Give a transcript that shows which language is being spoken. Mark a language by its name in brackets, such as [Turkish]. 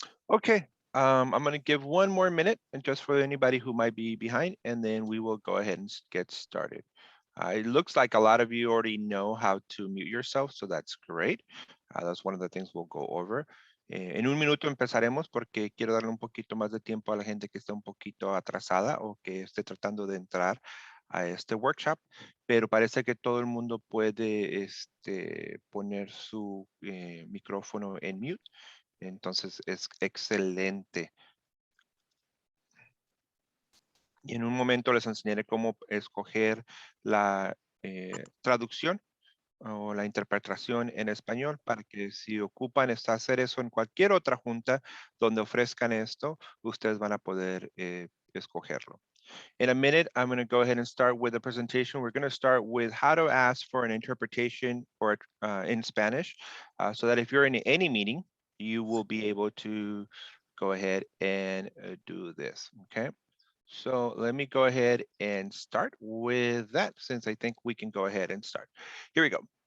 [English] Okay, I'm going to give one more minute and just for anybody who might be behind, and then we will go ahead and get started. It looks like a lot of you already know how to mute yourself, so that's great. That's one of the things we'll go over. [Spanish] En un minuto empezaremos porque quiero darle un poquito más de tiempo a la gente que está un poquito atrasada o que esté tratando de entrar a este workshop, pero parece que todo el mundo puede poner su micrófono en mute. Entonces es excelente. Y en un momento les enseñaré cómo escoger la traducción o la interpretación en español para que si ocupan hacer eso en cualquier otra junta donde ofrezcan esto, ustedes van a poder escogerlo. [English] In a minute, I'm going to go ahead and start with the presentation. We're going to start with how to ask for an interpretation or in Spanish so that if you're in any meeting, you will be able to go ahead and do this, okay? So let me go ahead and start with that since I think we can go ahead and start. Here we go.